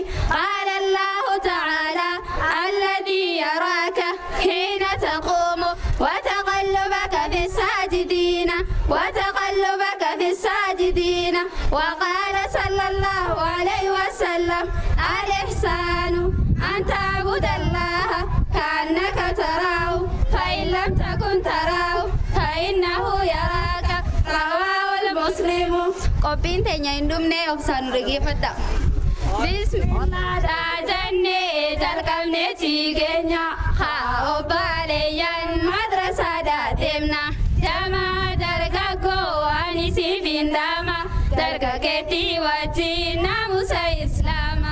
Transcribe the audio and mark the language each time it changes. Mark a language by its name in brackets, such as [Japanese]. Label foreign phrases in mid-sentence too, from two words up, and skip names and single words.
[Arabic] قال الله تعالى الذي يراك حين تقوم وتقلبك في الساجدين وقال صلى الله عليه وسلم الإحسان أن تعبد الله كأنك تراه فإن لم تكن تراه فإنه يراك. رواه المسلم. [Oromo] Qophiin teenya hin dhumne obsaan dhaggeeffadha. Bismillah jennee jalqabnee tigeenya haa obboleeyyan madrasaa deemna. Jamaa dargaggoo ani siif hin dhaama dargaggeettii wajjin naamusa islaama.